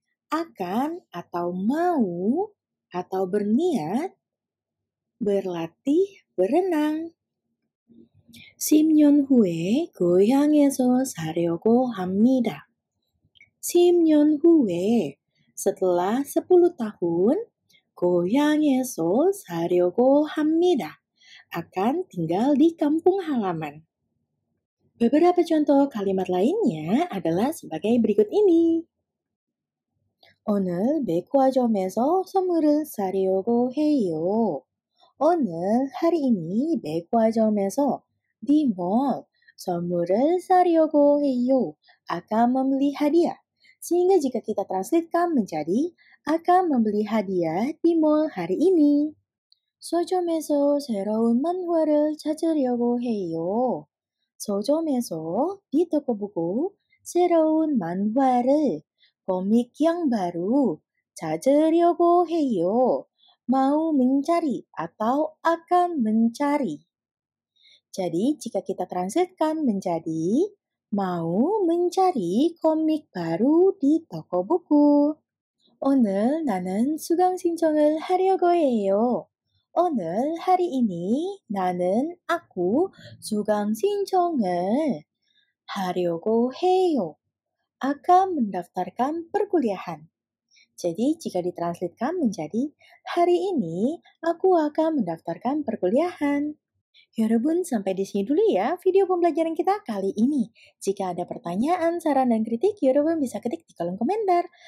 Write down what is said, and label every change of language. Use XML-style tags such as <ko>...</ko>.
<id>Akan atau mau atau berniat berlatih berenang.</id> <ko>10년 후에 고향에서 사려고 합니다. 10년 후에</ko> <id>setelah 10 tahun</id> <ko>고향에서 사려고 합니다.</ko> <id>Akan tinggal di kampung halaman. Beberapa contoh kalimat lainnya adalah sebagai berikut ini.</id> <ko>오늘 백화점에서 선물을 사려고 해요. 오늘</ko> <id>hari ini</id> <ko>백화점에서</ko> <id>di mall</id> <ko>선물을 사려고 해요.</ko> <id>Akan membeli hadiah. Sehingga jika kita translatekan menjadi akan membeli hadiah di mall hari ini.</id> <ko>서점에서 새로운 만화를 찾으려고 해요. 서점에서</ko> <id>di toko buku</id> <ko>새로운 만화를</ko> <id>komik yang baru</id> <ko>찾으려고 해요.</ko> <id>Mau mencari atau akan mencari. Jadi, jika kita translatekan menjadi mau mencari komik baru di toko buku.</id> <ko>오늘 나는 수강 신청을 하려고 해요. 오늘</ko> <id>hari ini</id> <ko>나는</ko> <id>aku</id> <ko>수강 신청을 하려고 해요.</ko> <id>Akan mendaftarkan perkuliahan. Jadi, jika ditranslatekan menjadi hari ini aku akan mendaftarkan perkuliahan. Yorobun, sampai di sini dulu ya video pembelajaran kita kali ini. Jika ada pertanyaan, saran, dan kritik, Yorobun bisa ketik di kolom komentar.</id>